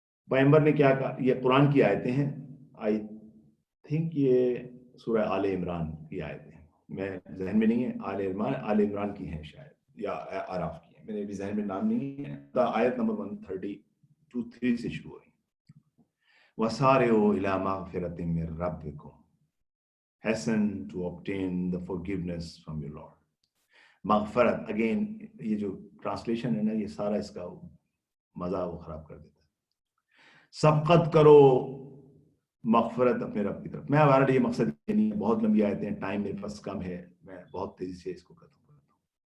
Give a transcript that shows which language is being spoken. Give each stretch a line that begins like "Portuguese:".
Urdu: پیغمبر نے کیا کہا, یہ قرآن کی آیتیں ہیں, آئی تھنک یہ سورہ آل عمران کی آیتیں ہیں, میں ذہن میں نہیں ہے, آل عمران کی ہیں شاید, یا اعراف کی ہیں, میرے بھی ذہن میں نام نہیں ہے. آیت نمبر 132 سے شروع ہوئی.
Arabic: وَسَارِعُوا إِلَىٰ مَغْفِرَةٍ مِّن رَّبِّكُمْ,
English: hasten to obtain the forgiveness from your Lord.
Urdu: مغفرت, اگین یہ جو ٹرانسلیشن ہے نا, یہ سارا اس کا مزہ وہ خراب کر دیتا ہے. سبقت کرو مغفرت اپنے رب کی طرف. میں ہمارا یہ مقصد نہیں, بہت لمبی آیتیں ہیں, ٹائم میرے پاس کم ہے, میں بہت تیزی سے اس کو ختم کرتا ہوں.